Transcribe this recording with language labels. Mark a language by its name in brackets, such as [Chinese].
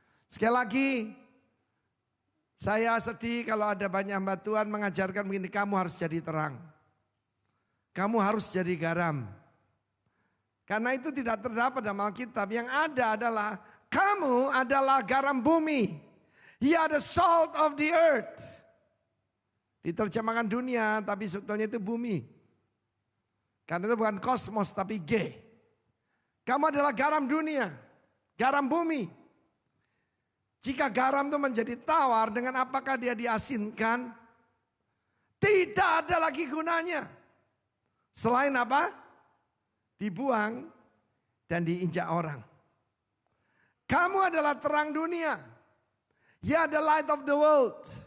[Indonesian] Sekali lagi, saya sedih kalau ada banyak hamba Tuhan mengajarkan begini, kamu harus jadi terang. Kamu harus jadi garam. Karena itu tidak terdapat dalam Alkitab. Yang ada adalah kamu adalah garam bumi. [English] You are the salt of the earth. [Indonesian] Diterjemahkan dunia tapi sebetulnya itu bumi. Karena itu bukan kosmos tapi G. Kamu adalah garam dunia, garam bumi. Jika garam itu menjadi tawar, dengan apakah dia diasinkan? Tidak ada lagi gunanya. Selain apa? Dibuang dan diinjak orang. Kamu adalah terang dunia. [English] You are the light of the world.